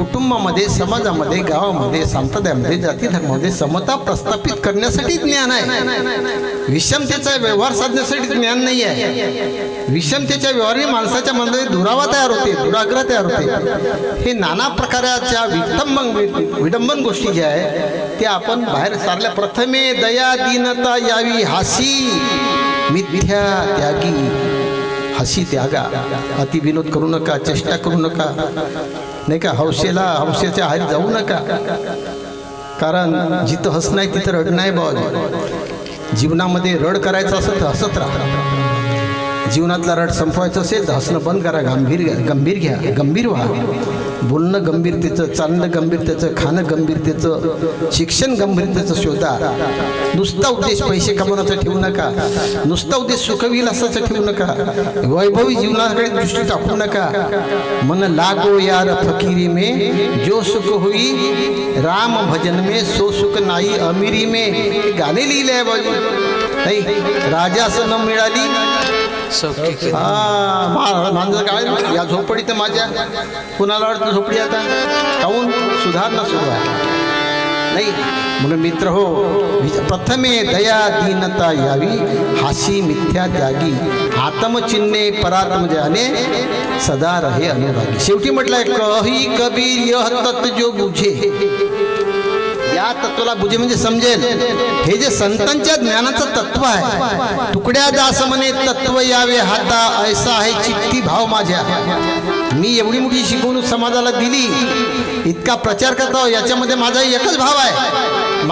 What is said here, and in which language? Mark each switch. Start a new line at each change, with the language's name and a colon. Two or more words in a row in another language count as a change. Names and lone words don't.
Marathi: कुटुंबामध्ये, समाजामध्ये, गावामध्ये, संप्रदायामध्ये, जाती धर्मामध्ये समता प्रस्थापित करण्यासाठी ज्ञान आहे. विषमतेचा व्यवहार साधण्यासाठी ज्ञान नाही आहे. विषमतेच्या व्यवहाराने माणसाच्या मनामध्ये दुरावा तयार होते, दुराग्रह तयार होते. हे नाना प्रकारच्या विडंबन गोष्टी ज्या आहे त्या आपण बाहेर सारल्या.
Hindi: प्रथमे दया दीनता यावी हासी मिथ्या त्यागी.
Marathi: हसी त्यागा, अति विनोद करू नका, चेष्टा करू नका, नाही का, हौसेच्या आहारी जाऊ नका. कारण जिथं हस नाही तिथं रड नाही बाबा. जीवनामध्ये रड करायचं असेल तर हसत राहा. जीवनातला रड संपवायचं असेल तर हसणं बंद करा. गंभीर घ्या, गंभीर व्हा. बोलणं गंभीरतेचं, चालणं गंभीरतेचं, खाणं गंभीरतेचं, शिक्षण गंभीरतेचं शोधा. नुसता उद्देश पैसे कमवण्याचा ठेवू नका. नुसता उद्देश सुखविलासाचा ठेवू नका. वैभवी जीवनाकडे दृष्टी टाकू नका.
Hindi: मन लागो यार फकीरी में, जो सुख हुई राम भजन में, सो सुख नाही अमीरी में.
Marathi: हे गाणे लिहिले आहे बाजू. नाही राजा असं न मिळाली माझं काय या झोपडी तर माझ्या कुणाला वाटतं झोपडी आता काहून सुधारणा सुरू आहे. नाही म्हणून मित्र हो,
Hindi: प्रथमे दया दीनता यावी हासी मिथ्या त्यागी. आत्मचिन्हे परात्म जाने सदा रहे अनुरागी.
Marathi: शेवटी म्हटलंय
Hindi: कही कबीर यह तत्व जो बुझे.
Marathi: या तत्वाला बुझे म्हणजे समजेल. हे जे संतांच्या ज्ञानाचं तत्व आहे. तुकड्या दास म्हणे तत्व यावे हाता, ऐसा आहे चित्ती भाव माझ्या. मी एवढी मोठी शिकवणूक समाजाला दिली, इतका प्रचार करतो, याच्यामध्ये माझा एकच भाव आहे.